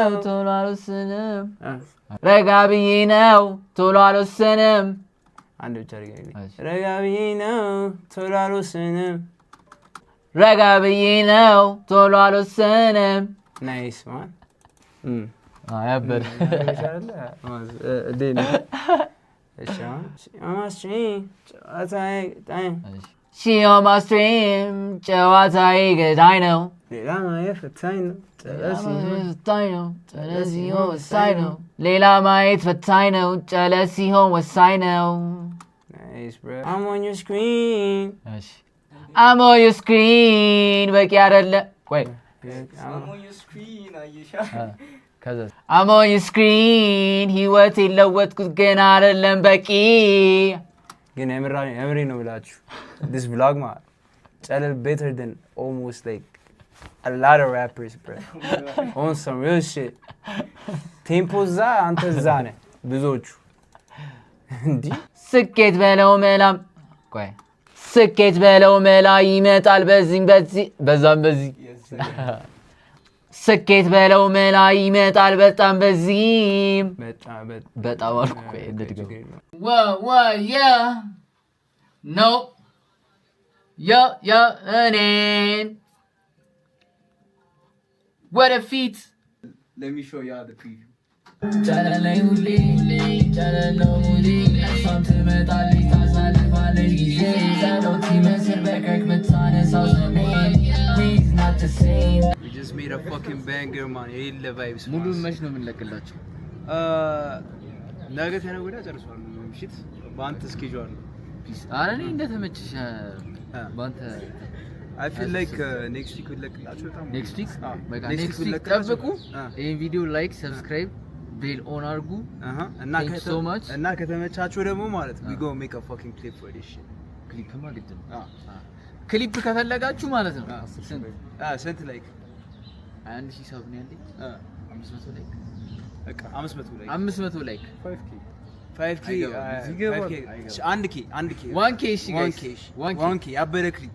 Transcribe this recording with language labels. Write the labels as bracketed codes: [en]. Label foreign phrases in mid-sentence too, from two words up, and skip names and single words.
[am] ቶሎ አልወሰንም ረጋ ብዬ ነው ቶሎ አልወሰንም አንድ ብቻ ረጋ ብዬ ነው ቶሎ አልወሰንም ረጋ ብዬ ነው ቶሎ አልወሰንም [en] nice man [am] ያበደ [en] She on my stream [am] ጨዋታዬ ገዳይ ነው ሌላ ማየት ፈታኝ ነው ጨለስ ሲሆን ወሳኝ ነው ሌላ ማየት ፈታኝ ነው ጨለስ ሲሆን ወሳኝ ነው [en] I'm on your screen I'm on your screen [am] በቂ አይደለ ቆይ [en] I'm on your screen አየሻ I'm on your screen [am] ህይወት የለወጥኩት ገና አይደለም በቂ ግን የምሬ ነው ብላችሁ [en] this vlog [am] ማለት ጨለል [en] better than almost like a lot of rappers bro on some real shit tempo [am] ዛ አንተ ዛ ነህ ብዙዎቹ እንዲህ ስኬት በለው መላም ቆይ ስኬት በለው መላ ይመጣል በዛም በዚህ ስኬት በለው መላ ይመጣል በጣም በዚህም በጣም አልኩ ቆይ እንደድገው [en] yeah no [am] እኔን [en] what a feat let me show y'all the preview [am] ቻለለኝ ሁሌ ቻለለው ሙሌ እሷም ትመጣለች ታሳልፋለች ጊዜ ጸሎት ይመስል በከክ ምታነሳው ስሜን [en] we's not the same we just made a fucking banger man የሌለ vibes [am] ሙሉን መች ነው የምንለቅላችሁ ነገ ተነገ ወዲያ ጨርሷል ምሽት በአንተ ስኬጁል ነው አረ እኔ እንደተመቸሽ ባንተ [en] I feel like next week [am] ልለቅላችሁ በጣም [en] next week [am] በቃ [en] next week [am] ጠብቁ ይሄን ቪዲዮ [en] like subscribe bell on [am] አድርጉ እና ከተመቻችሁ ደግሞ ማለት [en] we go make a fucking clip for this shit [am] ክሊፕ ማለት ነው ክሊፕ ከፈለጋችሁ ማለት ነው ስንት ላይክ 1000 ሰብ ነው ያለኝ 500 ላይክ በቃ 500 ላይክ 5k ያበረ ክሊፕ